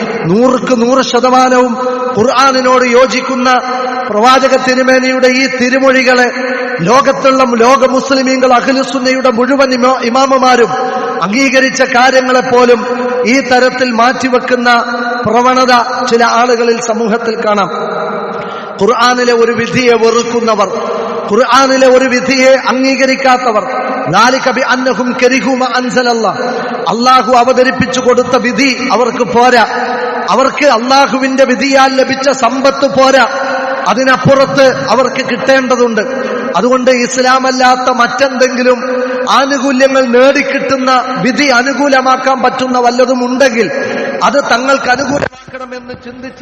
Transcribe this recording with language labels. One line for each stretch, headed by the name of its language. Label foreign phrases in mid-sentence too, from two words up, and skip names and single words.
Malayalam: 100% ഖുർആനിനോട് യോജിക്കുന്ന പ്രവാചക തിരുമേനിയുടെ ഈ തിരുമൊഴികളെ ലോകത്തുള്ള ലോക മുസ്ലിമീങ്ങൾ, അഹ്ലുസുന്നയുടെ മുഴുവൻ ഇമാമുമാരും അംഗീകരിച്ച കാര്യങ്ങളെപ്പോലും ഈ തരത്തിൽ മാറ്റിവെക്കുന്ന പ്രവണത ചില ആളുകളിൽ സമൂഹത്തിൽ കാണാം. ഖുർആനിലെ ഒരു വിധിയെ വെറുക്കുന്നവർ, ഖുർആനിലെ ഒരു വിധിയെ അംഗീകരിക്കാത്തവർ.
Arabic: ذَلِكَ بِأَنَّهُمْ كَرِهُوا مَا أَنزَلَ اللَّهُ.
Malayalam: അള്ളാഹു അവതരിപ്പിച്ചു കൊടുത്ത വിധി അവർക്ക് പോരാ. അവർക്ക് അള്ളാഹുവിന്റെ വിധിയാൽ ലഭിച്ച സമ്പത്ത് പോരാ, അതിനപ്പുറത്ത് അവർക്ക് കിട്ടേണ്ടതുണ്ട്. അതുകൊണ്ട് ഇസ്ലാമല്ലാത്ത മറ്റെന്തെങ്കിലും ആനുകൂല്യങ്ങൾ നേടിക്കിട്ടുന്ന വിധി അനുകൂലമാക്കാൻ പറ്റുന്ന വല്ലതും ഉണ്ടെങ്കിൽ അത് തങ്ങൾക്ക് അനുകൂലമാക്കണമെന്ന് ചിന്തിച്ച്